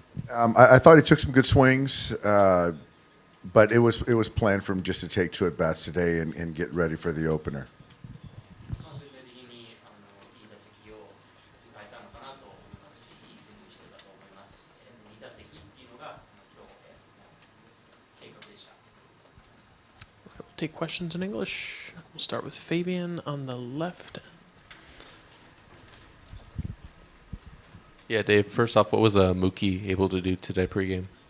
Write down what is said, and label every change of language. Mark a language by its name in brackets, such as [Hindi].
[English] I thought he took some good swings, but it was planned for him just to take 2 at bats today and get ready for the opener. [Japanese] 全体的にいい打席を迎えたのかなと思いますし、いいスイングしてたと思います。 2打席っていうのが今日計画でした。 [English] We'll take questions in English. We'll start with Fabian on the left. Yeah, Dave, first off, what was Mookie able to do today pregame?